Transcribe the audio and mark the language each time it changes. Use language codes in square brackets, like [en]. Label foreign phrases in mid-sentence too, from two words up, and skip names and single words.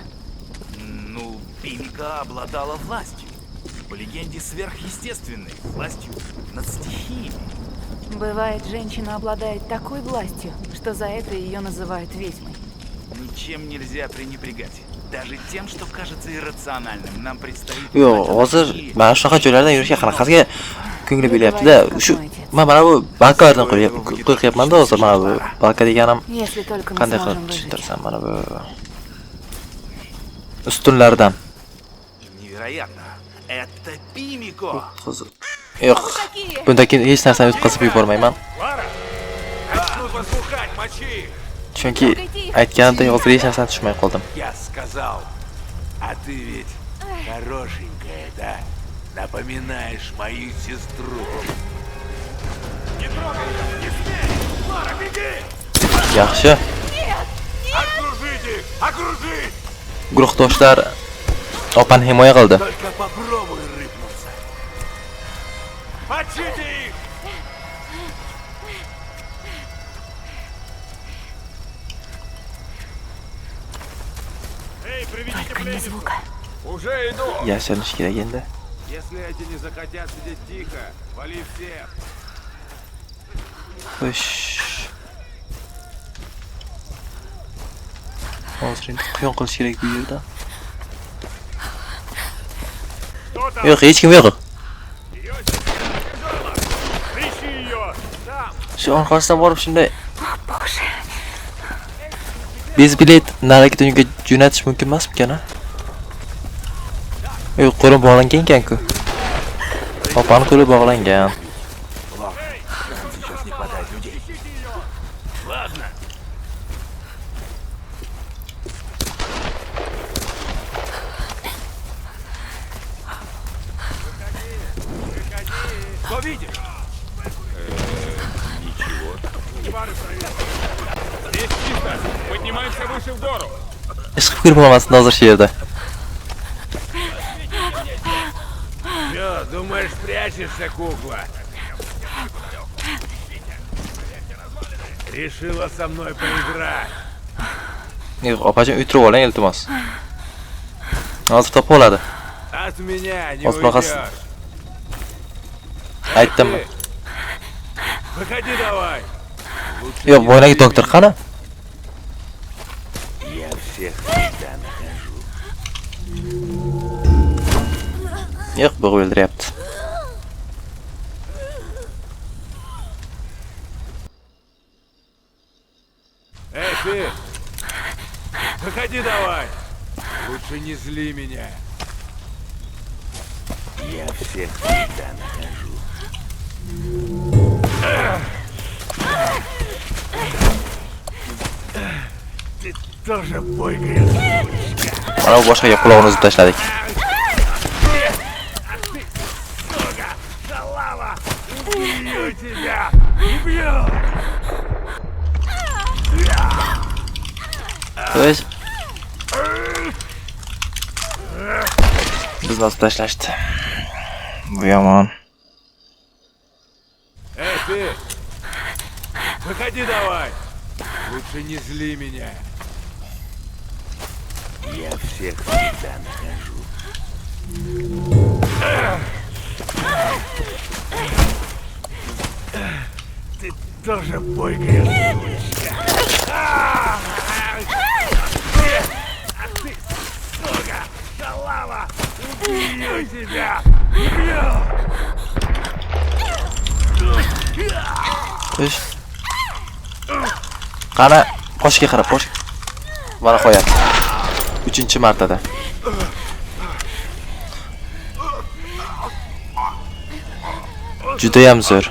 [ru] Ну, Пимика обладала властью. По легенде, сверхъестественной властью над стихиями. Бывает, женщина обладает такой властью, что за это ее называют ведьмой. Ничем нельзя пренебрегать. Даже тем, что кажется иррациональным, нам предстоит... [uz] Yo'q, hozir mana shunaqa joylardan yurishga qanaqasiga ko'ngli bo'lyapti-da. Shu men mana bu balkalardan qo'rqyapman-da hozir. Mana bu balka deganim [ru] Если только мы [uz] qanday [ru] сможем [uz] qilib [ru] выжить. [uz] tushuntirsam, mana bu ustunlardan. [ru] Невероятно. Это Пимико! [uz] Yo'q, bundan keyin hech narsani o'tkazib yubormayman. [ru] Начнут возбухать, мочи! [uz] Chunki aytganimdek hozir hech narsani tushunmay qoldim. [ru] Я сказал. А ты ведь хорошенькая, да? Напоминаешь мою сестру. Не трогай ее! Не смей! Лара, беги! [uz] Yaxshi. [ru] Окружите! Окружить! [uz] Guruhdoshlar opani himoya qildi. [ru] Только попробуй рыпнуться. Мочите их! Эй, приведите Только не пленницу! звука. Уже иду! [uz] Yashanish kerak endi. [ru] Если эти не захотят сидеть тихо, вали всех! [uz] Xo'sh. Hozir endi quyon qilish kerak bu yerda. [ru] Кто там? [uz] Yo'q, hech kim yo'q. [ru] Ее Ищи ее! Там! [uz] Shu orqasidan borib shunday [ru] Боже. без билет [uz] narigi dunyoga jo'natish mumkin emasmikan, a? Yo'q, qo'li bog'langan ekan-ku. Opani qo'li bog'langan. [ru] Сейчас не хватает людей. Ладно. Что видишь? Здесь чисто! Поднимаемся выше в гору! [uz] Ish qilib ko'rib olmasin hozir shu yerda. [ru] Чё, думаешь, прячешься, кукла? Решила со мной поиграть. [uz] Yo'q, opachim o'tirib oling, iltimos. Hozir topib oladi. [ru] От меня не Вот пока уйдешь. [uz] Aytdim. [ru] Выходи давай. [uz] Yo'q, boyagi doktor qani? [ru] Я всех всегда нахожу. [uz] Yo'q, bu o'ldiryapti. [ru] Эй, ты! Выходи давай. Лучше не зли меня. Я всех всегда нахожу. Ты тоже бойкая. [uz] Mana bu boshqaga qulog'ini uzib tashladik. [ru] Шалава! Убью тебя! Убью! [uz] Xo'sh. Bizni uzib tashlashdi. Bu yomon. [ru] Эй, ты! Выходи давай! Лучше не зли меня. Я всех всегда нахожу. Ты тоже бойкая сучка. Ах ты, сука! Шалава! Убью тебя! Убью! [uz] Xo'sh. Qani, qoshga qarab, qosh. Mana qo'yadi. 3-chi martada. Juda ham zo'r.